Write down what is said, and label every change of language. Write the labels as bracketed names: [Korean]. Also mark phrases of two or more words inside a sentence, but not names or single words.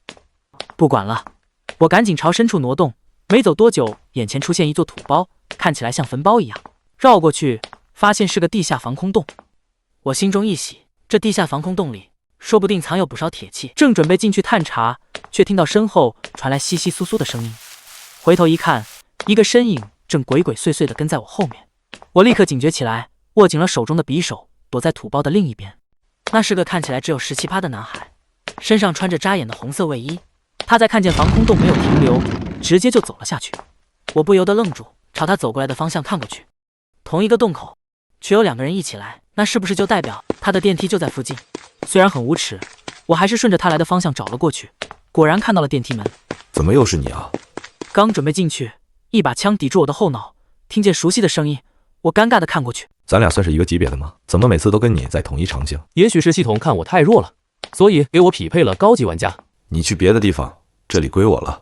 [Chinese] 不管了，我趕緊朝深處挪動。沒走多久，眼前出現一座土包，看起來像墳包一樣。繞過去，發現是個地下防空洞。我心中一喜，這地下防空洞裡說不定藏有不少鐵器。正準備進去探查，卻聽到身後傳來窸窸窣窣的聲音。回頭一看，一個身影正鬼鬼祟祟地跟在我後面。我立刻警覺起來，握緊了手中的匕首，躲在土包的另一邊。那是個看起來只有17趴的男孩，身上穿着扎眼的紅色衛衣。他在看見防空洞沒有停留，直接就走了下去。我不由得愣住，朝他走過來的方向看過去，同一個洞口，卻有2個人一起來，那是不是就代表他的電梯就在附近？雖然很無恥，我還是順着他來的方向找了過去，果然看到了電梯門。怎麼又是你啊？剛準備進去，一把槍抵住我的後腦，聽見熟悉的聲音，我尷尬地看過去。咱倆算是一個級別的嗎？怎麼每次都跟你在同一場景？也許是系統看我太弱了，所以給我匹配了高級玩家。你去別的地方，這裡歸我了。